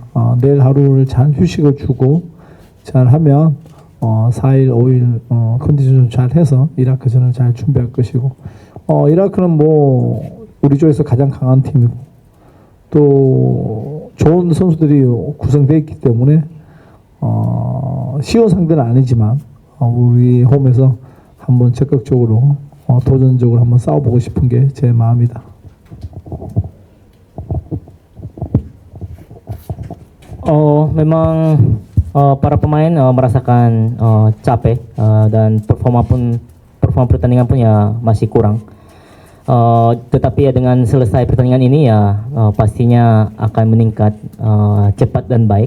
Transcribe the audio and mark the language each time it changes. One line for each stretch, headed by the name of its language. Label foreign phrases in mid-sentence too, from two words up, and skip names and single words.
Korean: 내일 하루를 잘 휴식을 주고 잘 하면 4일, 5일 컨디션 잘 해서 이라크전을 잘 준비할 것이고 이라크는 뭐 우리 쪽에서 가장 강한 팀이고 또 좋은 선수들이 구성되어 있기 때문에 쉬운 상대는 아니지만 우리 홈에서 한번 적극적으로 도전적으로 한번 싸워보고 싶은 게 제 마음이다.
Indonesian: Memang para pemain merasakan capek dan performa pertandingan pun ya masih kurang. Tetapi ya dengan selesai pertandingan ini ya pastinya akan meningkat cepat dan baik.